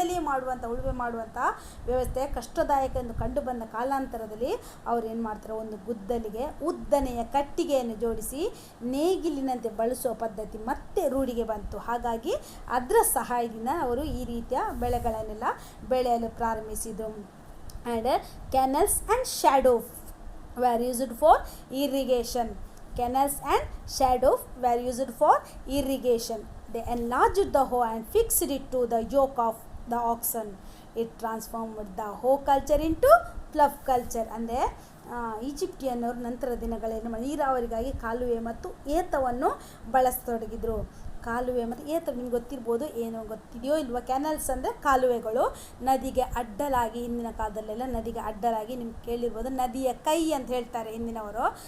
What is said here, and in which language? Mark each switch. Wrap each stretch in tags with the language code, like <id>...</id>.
<kn>ಮಣ್ಣಿನಿಂದಲೇ ಉಳುಮೆ ಮಾಡುವಂಥ ವ್ಯವಸ್ಥೆ ಕಷ್ಟದಾಯಕ ಎಂದು ಕಂಡು ಬಂದ ಕಾಲಾಂತರದಲ್ಲಿ ಅವ್ರು ಏನು ಮಾಡ್ತಾರೆ, ಒಂದು ಗುದ್ದಲಿಗೆ ಉದ್ದನೆಯ ಕಟ್ಟಿಗೆಯನ್ನು ಜೋಡಿಸಿ ನೇಗಿಲಿನಂತೆ ಬಳಸುವ ಪದ್ಧತಿ ಮತ್ತೆ ರೂಢಿಗೆ ಬಂತು. ಹಾಗಾಗಿ ಅದರ ಸಹಾಯದಿಂದ ಅವರು ಈ ರೀತಿಯ ಬೆಳೆಗಳನ್ನೆಲ್ಲ ಬೆಳೆಯಲು ಪ್ರಾರಂಭಿಸಿದರು.</kn> <en>And canals and shadow were used for irrigation. Canals and shadow were used for irrigation. They enlarged the hoe and fixed it to the yoke of the oxen. It transformed the hoe culture into plough culture.</en> <kn>ಅಂದರೆ ಈಜಿಪ್ಟಿಯನ್ನರು ನಂತರ ದಿನಗಳಲ್ಲಿ ನೀರಾವರಿಗಾಗಿ ಕಾಲುವೆ ಮತ್ತು ಏತವನ್ನು ಬಳಸತೊಡಗಿದರು. ಕಾಲುವೆ ಮತ್ತು ಏತ ನಿಮ್ಗೆ ಗೊತ್ತಿರ್ಬೋದು, ಏನೋ ಗೊತ್ತಿದೆಯೋ ಇಲ್ವೋ. ಕ್ಯಾನಲ್ಸ್ ಅಂದರೆ ಕಾಲುವೆಗಳು ನದಿಗೆ ಅಡ್ಡಲಾಗಿ, ಹಿಂದಿನ ಕಾಲದಲ್ಲೆಲ್ಲ ನದಿಗೆ ಅಡ್ಡಲಾಗಿ ನಿಮ್ಗೆ ಕೇಳಿರ್ಬೋದು ನದಿಯ ಕೈ ಅಂತ ಹೇಳ್ತಾರೆ ಹಿಂದಿನವರು.</kn>